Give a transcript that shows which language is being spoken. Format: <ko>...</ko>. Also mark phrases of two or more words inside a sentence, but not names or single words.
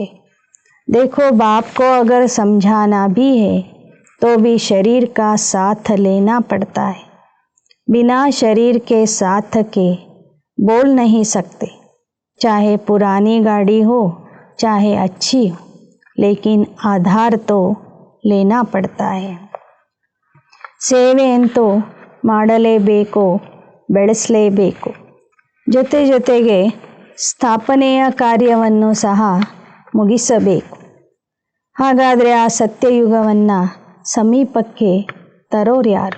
<hi>देखो, बाप को अगर समझाना भी है तो भी शरीर का साथ लेना पड़ता है. बिना शरीर के साथ के बोल नहीं सकते। चाहे पुरानी गाड़ी हो, चाहे अच्छी हो, लेकिन आधार तो लेना पड़ता है।</hi> <kn>ಸೇವೆಯಂತೂ ಮಾಡಲೇಬೇಕು, ಬೆಳೆಸಲೇಬೇಕು. ಜೊತೆ ಜೊತೆಗೆ ಸ್ಥಾಪನೆಯ ಕಾರ್ಯವನ್ನು ಸಹ ಮುಗಿಸಬೇಕು. ಹಾಗಾದರೆ ಆ ಸತ್ಯಯುಗವನ್ನು ಸಮೀಪಕ್ಕೆ ತರೋರು ಯಾರು?</kn>